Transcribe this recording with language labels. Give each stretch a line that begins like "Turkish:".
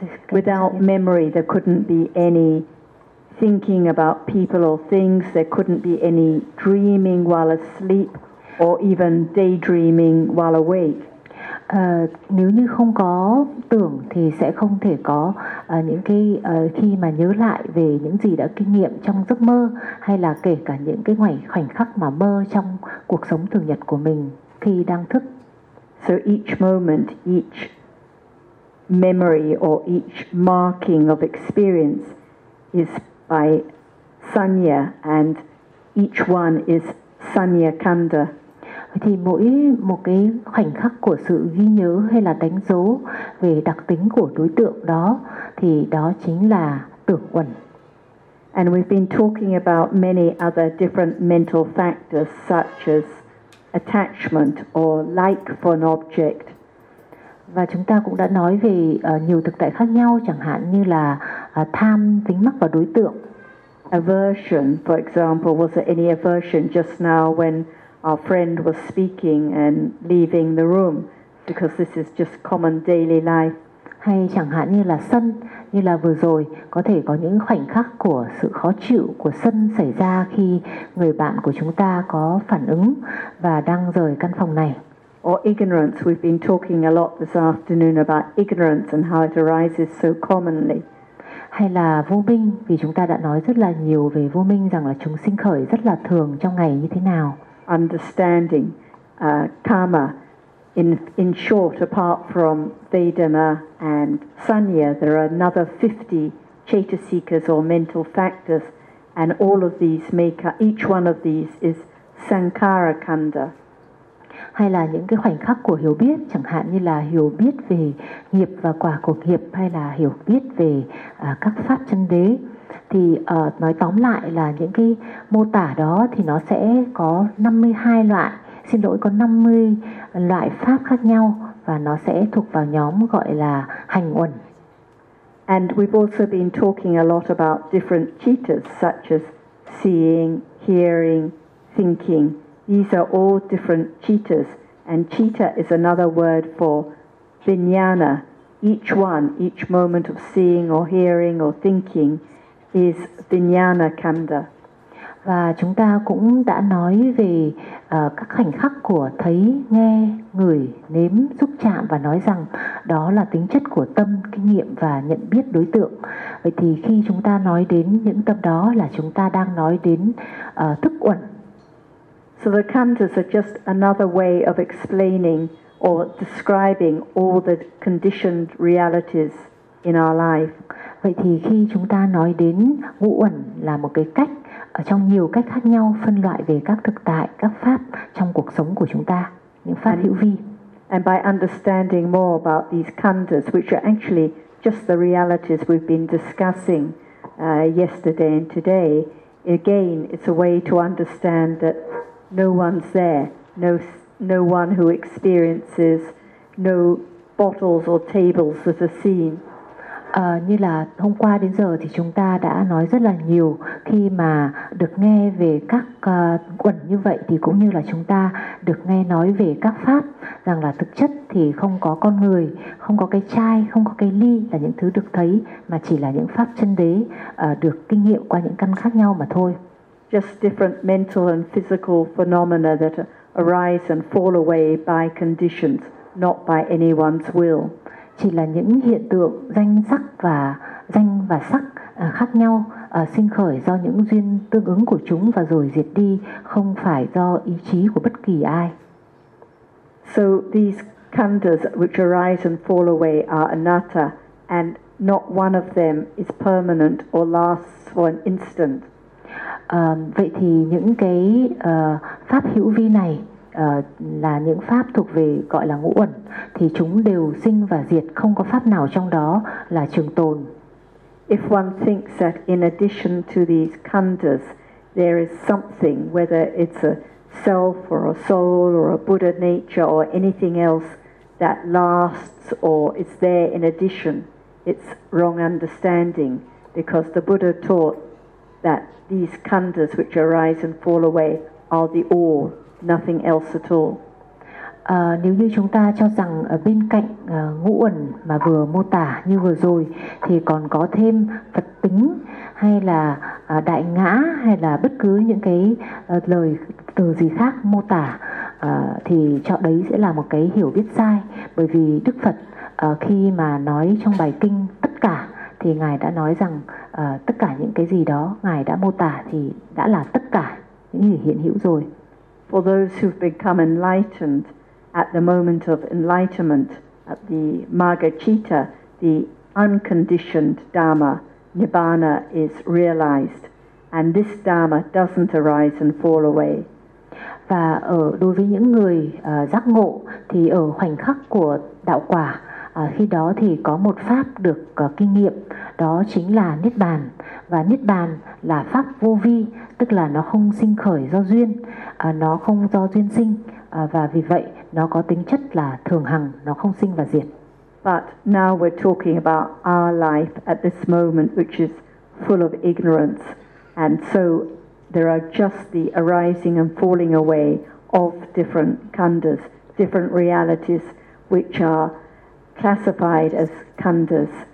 English: Without memory, there couldn't be any thinking about people or things. There couldn't be any dreaming while asleep or even daydreaming while awake.
Vietnamese: Nếu như không có tưởng thì sẽ không thể có những cái khi mà nhớ lại về những gì đã kinh nghiệm trong giấc mơ, hay là kể cả những cái khoảnh khắc mà mơ trong cuộc sống thường nhật của mình khi đang thức.
English: So each moment, each memory or each marking of experience is by sanya, and each one is sanya khanda.
Vietnamese: Thì mỗi một cái khoảnh khắc của sự ghi nhớ hay là đánh dấu về đặc tính của đối tượng đó thì đó chính là tưởng uẩn.
English: And we've been talking about many other different mental factors such as attachment or like for an object.
Vietnamese: Và chúng ta cũng đã nói về nhiều thực tại khác nhau, chẳng hạn như là tham, dính mắc vào đối tượng.
English: Aversion, for example, was there any aversion just now when our friend was speaking and leaving the room, because this is just common daily life.
Vietnamese: Hay chẳng hạn như là sân, như là vừa rồi có thể có những khoảnh khắc của sự khó chịu, của sân xảy ra khi người bạn của chúng ta có phản ứng và đang rời căn phòng này.
English: Or ignorance, we've been talking a lot this afternoon about ignorance and how it arises so commonly.
Vietnamese: Hay là vô minh, vì chúng ta đã nói rất là nhiều về vô minh, rằng là chúng sinh khởi rất là thường trong ngày như thế nào.
English: Understanding, karma, in short, apart from Vedana and Sanya, there are another 50 chetasikas or mental factors, and all of these make up, each one of these is Sankara Khanda.
Vietnamese: Hay là những cái khoảnh khắc của hiểu biết, chẳng hạn như là hiểu biết về nghiệp và quả của nghiệp, hay là hiểu biết về các pháp chân đế. Thì nói tóm lại là những cái mô tả đó thì nó sẽ có 52 loại, xin lỗi, có 50 loại pháp khác nhau, và nó sẽ thuộc vào nhóm gọi là hành uẩn.
English: And we've also been talking a lot about different cittas such as seeing, hearing, thinking. These are all different cittas, and citta is another word for vijnana. Each one, each moment of seeing or hearing or thinking is vijnana khanda.
Vietnamese: Và chúng ta cũng đã nói về các khoảnh khắc của thấy, nghe, ngửi, nếm, xúc chạm, và nói rằng đó là tính chất của tâm, kinh nghiệm và nhận biết đối tượng. Vậy thì khi chúng ta nói đến những tâm đó là chúng ta đang nói đến thức uẩn.
English: So the khandhas are just another way of explaining or describing all the conditioned realities in our life.
Vietnamese: Vậy thì khi chúng ta nói đến ngũ uẩn là một cái cách ở trong nhiều cách khác nhau phân loại về các thực tại, các pháp trong cuộc sống của chúng ta, những pháp hữu vi.
English: And by understanding more about these khandhas, which are actually just the realities we've been discussing yesterday and today, again, it's a way to understand that no one's there, no one who experiences, no bottles or tables that are seen.
Vietnamese: Như là hôm qua đến giờ thì chúng ta đã nói rất là nhiều khi mà được nghe về các uẩn như vậy, thì cũng như là chúng ta được nghe nói về các pháp, rằng là thực chất thì không có con người, không có cái chai, không có cái ly là những thứ được thấy, mà chỉ là những pháp chân đế được kinh nghiệm qua những căn khác nhau mà thôi.
English: just different mental and physical phenomena that arise and fall away by conditions, not by anyone's will.
Vietnamese: Chỉ là những hiện tượng danh sắc và danh và sắc khác nhau sinh khởi do những duyên tương ứng của chúng và rồi diệt đi, không phải do ý chí của bất kỳ ai.
English: So these khandhas which arise and fall away are anatta, and not one of them is permanent or lasts for an instant.
Vietnamese: Vậy thì những cái pháp hữu vi này là những pháp thuộc về gọi là ngũ uẩn, thì chúng đều sinh và diệt, không có pháp nào trong đó là trường tồn.
English: If one thinks that in addition to these khandhas, there is something, whether it's a self or a soul or a Buddha nature or anything else that lasts or is there in addition, it's wrong understanding, because the Buddha taught that these khandhas which arise and fall away are the all, nothing else at all.
Vietnamese: Nếu như chúng ta cho rằng bên cạnh ngũ uẩn mà vừa mô tả như vừa rồi thì còn có thêm Phật tính hay là đại ngã hay là bất cứ những cái lời từ gì khác mô tả thì cho đấy sẽ là một cái hiểu biết sai. Bởi vì Đức Phật khi mà nói trong bài kinh tất cả thì Ngài đã nói rằng tất cả những cái gì đó Ngài đã mô tả thì đã là tất cả những gì hiện hữu rồi.
English: For those who've become enlightened at the moment of enlightenment, at the Margacitta, the unconditioned Dharma, Nibbana, is realized, and this Dharma doesn't arise and fall away.
Vietnamese: Và ở đối với những người giác ngộ, thì ở khoảnh khắc của đạo quả, khi đó thì có một pháp được kinh nghiệm, đó chính là Niết Bàn. Và Niết Bàn là pháp vô vi, tức là nó không sinh khởi do duyên, nó không do duyên sinh, và vì vậy nó có tính chất là thường hằng, nó không sinh và diệt.
English: But now we're talking about our life at this moment, which is full of ignorance, and so there are just the arising and falling away of different khandhas, different realities which are classified as khandhas.